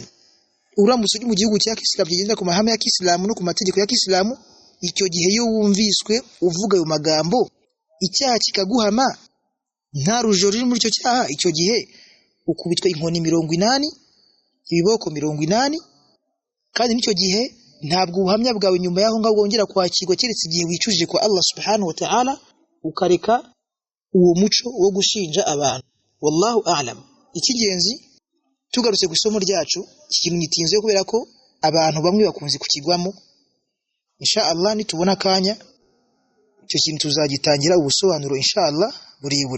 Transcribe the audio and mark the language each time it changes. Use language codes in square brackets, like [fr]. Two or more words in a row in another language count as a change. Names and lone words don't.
[rw] Uramutse uri mu gihugu cya Kisilamu kigenda ku mahame ya Kisilamu no ku mategeko ya Kisilamu, icyo gihe iyo wumviswe uvuga ayo magambo, icyaha kikaguhama nta rujoro ruri muri icyo cyaha, icyo gihe ukubitwa inkoni 80, ibiboko 80, kandi n'icyo gihe ntabwo ubuhamya bwawe nyuma yaho ngaho bwongera kwakirwa keretse igihe wicujije kwa [ar] الله سبحانه وتعالى [rw] ukareka uwo muco wo gushinja abantu. [ar] والله أعلم. [rw] Ikigenzi tugarutse ku isomo ryacu, ikintu nitinze kubera ko abantu bamwe bakunze kukigwamo. [ar] إن شاء الله [rw] nitubona kanya icyo kintu tuzagitangira ubusobanuro [ar] إن شاء الله [rw] buri.